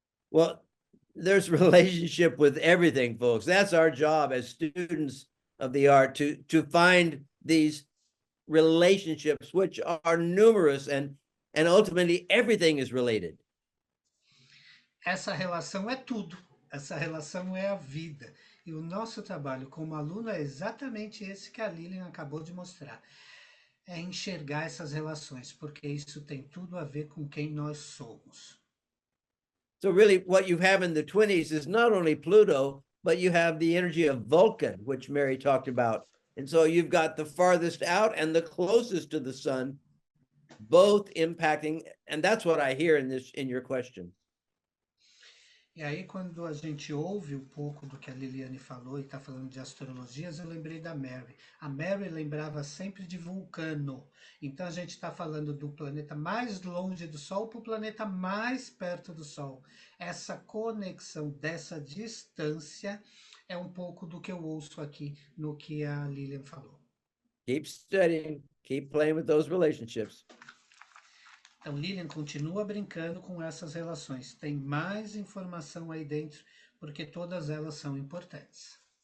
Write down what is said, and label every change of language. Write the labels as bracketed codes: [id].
[en] Well, there's relationship with everything, folks. That's our job as students of the art, to find these relationships, which are numerous, and ultimately everything is related. [pt] Essa relação é tudo. Essa relação é a vida. E o nosso trabalho como aluno é exatamente esse que a Lilian acabou de mostrar. É enxergar essas relações, porque isso tem tudo a ver com quem nós somos. [en] So really what you have in the 20s is not only Pluto, but you have the energy of Vulcan, which Mary talked about. And so you've got the farthest out and the closest to the sun, both impacting, and that's what I hear in your question. [pt] E aí, quando a gente ouve um pouco do que a Liliane falou e está falando de astrologias, eu lembrei da Mary. A Mary lembrava sempre de Vulcano. Então, a gente está falando do planeta mais longe do Sol para o planeta mais perto do Sol. Essa conexão dessa distância é um pouco do que eu ouço aqui no que a Lilian falou. [en] Keep studying, keep playing with those relationships. [pt] Então, Lilian continua brincando com essas relações. Tem mais informação aí dentro, porque todas elas são importantes.